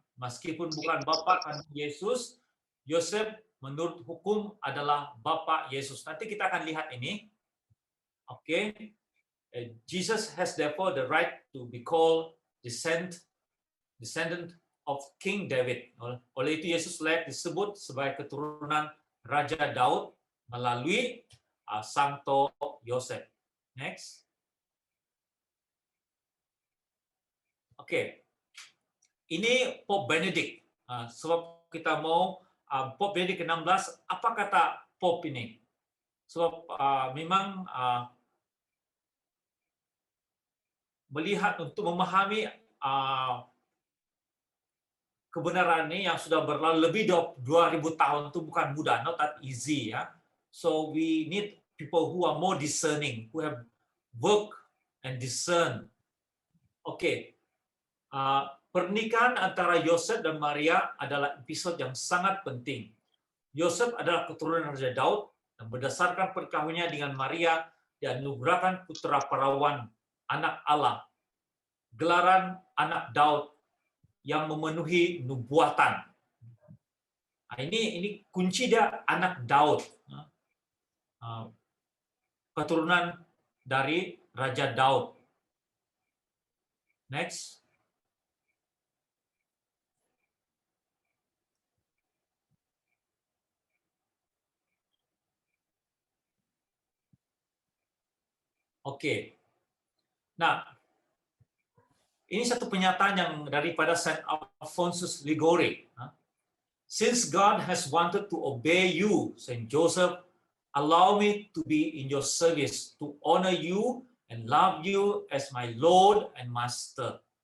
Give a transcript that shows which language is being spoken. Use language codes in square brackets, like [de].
[ms] Meskipun bukan bapa kandung Yesus, Yosef menurut hukum adalah bapa Yesus. Nanti kita akan lihat ini. [en] Okay, Jesus has therefore the right to be called descendant of King David. [ms] Oleh itu Yesus layak disebut sebagai keturunan Raja Daud melalui Santo Yosef. Next. Oke, ini Pope Benedict. Sebab kita mau Pope Benedict ke-16, apa kata Pope ini? Sebab memang melihat untuk memahami kebenaran ini yang sudah berlalu lebih 2000 tahun itu bukan mudah, [en] not that easy, [ms] ya. [en] So we need people who are more discerning, who have worked and discern. Oke. [ms] Pernikahan antara Yosef dan Maria adalah episode yang sangat penting. Yosef adalah keturunan Raja Daud dan berdasarkan perkawinannya dengan Maria dianugerahkan putra perawan, anak Allah, gelaran anak Daud yang memenuhi nubuatan. Nah, ini kunci dia, anak Daud, keturunan dari Raja Daud. [en] Next. Oke. [ms] Nah, ini satu pernyataan yang daripada Saint Alphonsus Liguori. [en] Since God has wanted to obey you, Saint Joseph, allow me to be in your service, to honor you and love you as my Lord and Master.